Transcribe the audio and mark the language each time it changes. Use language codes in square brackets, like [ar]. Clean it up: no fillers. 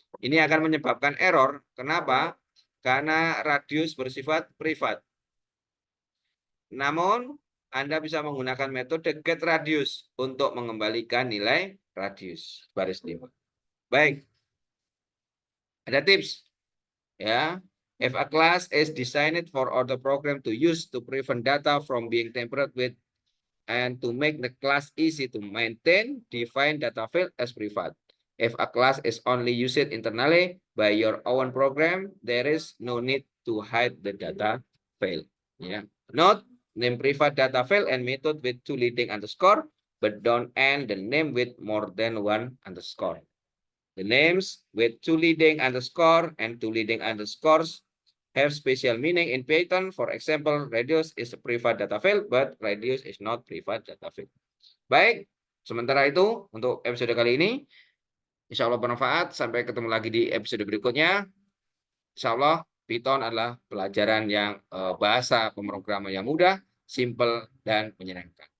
[id] Ini akan menyebabkan error. Kenapa? Karena radius bersifat privat. Namun Anda bisa menggunakan metode getRadius untuk mengembalikan nilai radius baris 5. Baik. Ada tips ya. [en] If a class is designed for other program to use to prevent data from being tampered with and to make the class easy to maintain, define data field as private. If a class is only used internally by your own program, there is no need to hide the data field. Yeah. Note, name private data field and method with two leading underscore, but don't end the name with more than one underscore. The names with two leading underscore and two leading underscores have special meaning in Python. For example, radius is a private data field, but radius is not private data field. [id] Baik, sementara itu untuk episode kali ini, insya Allah bermanfaat. Sampai ketemu lagi di episode berikutnya. Insya Allah, Python adalah pelajaran yang bahasa pemrograman yang mudah, simple, dan menyenangkan.